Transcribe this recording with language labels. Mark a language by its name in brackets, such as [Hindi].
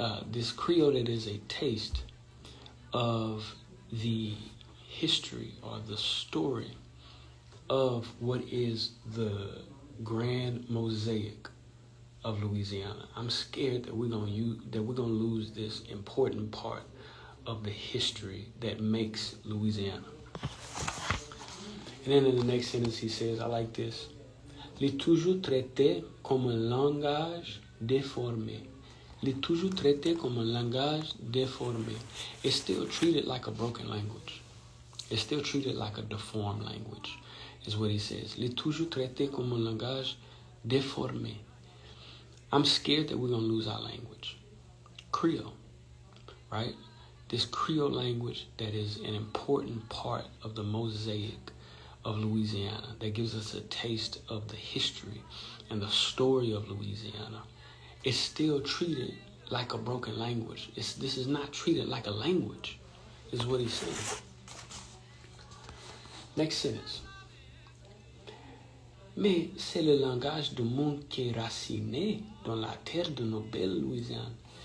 [English] This Creole that is a taste of the history or the story of what is the grand mosaic of Louisiana. I'm scared that we're gonna lose this important part of the history that makes Louisiana. And then in the next sentence he says, I like this. [French] Il est toujours traité comme un langage déformé. Il est toujours traité comme un langage déformé. [English] It's still treated like a broken language. It's still treated like a deformed language, is what he says. [French] Il est toujours traité comme un langage déformé. [English] I'm scared that we're going to lose our language. Creole, right? This Creole language that is an important part of the mosaic of Louisiana, that gives us a taste of the history and the story of Louisiana. It's still treated like a broken language. This is not treated like a language, is what he's saying. Next sentence. [French] Mais c'est le langage du monde qui est raciné dans la terre de nos belles Louisiane.